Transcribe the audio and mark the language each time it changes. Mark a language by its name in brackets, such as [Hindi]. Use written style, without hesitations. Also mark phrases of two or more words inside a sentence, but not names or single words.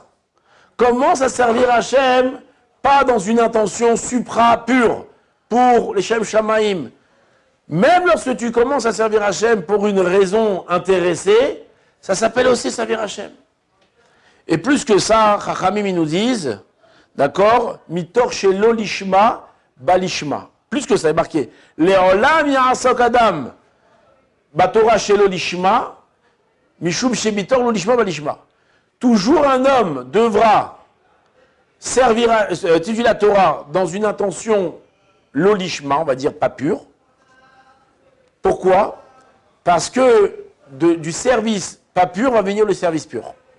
[French] Commence à servir Hachem, pas dans une intention supra-pure pour les [Hebrew] שם שמים. [French] Même lorsque tu commences à servir Hachem pour une raison intéressée, Ça s'appelle aussi servir Hachem. Et plus que ça, Chachamim, ils nous disent, d'accord, [Hebrew] מתוך שלא לשמה בא לשמה. [French] Plus que ça est marqué. [Hebrew] לעולם יעסוק אדם בתורה שלא לשמה משום שמתוך לא לשמה בא לשמה. [French] Toujours un homme devra servir, étudier la Torah dans une intention [Hebrew] לא לשמה, [French] on va dire pas pure. Pourquoi? Parce que du service pas pur va venir le service pur.